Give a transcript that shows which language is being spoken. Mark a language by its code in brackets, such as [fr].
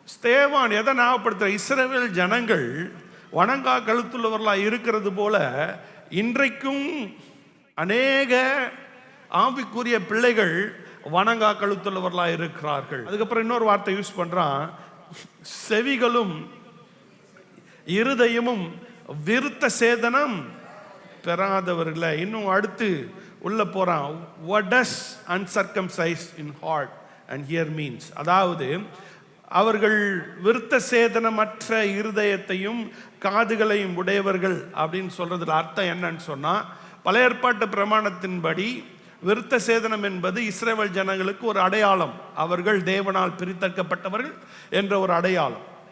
[ta] ஸ்தேவான் எதை ஞாபகப்படுத்துற? இஸ்ரவேல் ஜனங்கள் வணங்கா கழுத்துள்ளவர்களாக இருக்கிறது போல இன்றைக்கும் அநேக ஆவிக்குரிய பிள்ளைகள் வணங்கா கழுத்துள்ளவர்களாக இருக்கிறார்கள். அதுக்கப்புறம் இன்னொரு வார்த்தை யூஸ் பண்றான், செவிகளும் இருதயமும் விருத்த சேதனம் பெறாதவர்களை. இன்னும் அடுத்து உள்ள போறான், [en] what does uncircumcised in heart and ear means? [ta] அதாவது அவர்கள் விருத்த சேதனமற்ற இருதயத்தையும் காதுகளையும் உடையவர்கள் அப்படின்னு சொல்றதுல அர்த்தம் என்னன்னு சொன்னா, பழைய ஏற்பாட்டு பிரமாணத்தின்படி விருத்த சேதனம் என்பது இஸ்ரவேல் ஜனங்களுக்கு ஒரு அடையாளம். அவர்கள் தேவனால் பிரித்தெடுக்கப்பட்டவர்கள் என்ற ஒரு அடையாளம்.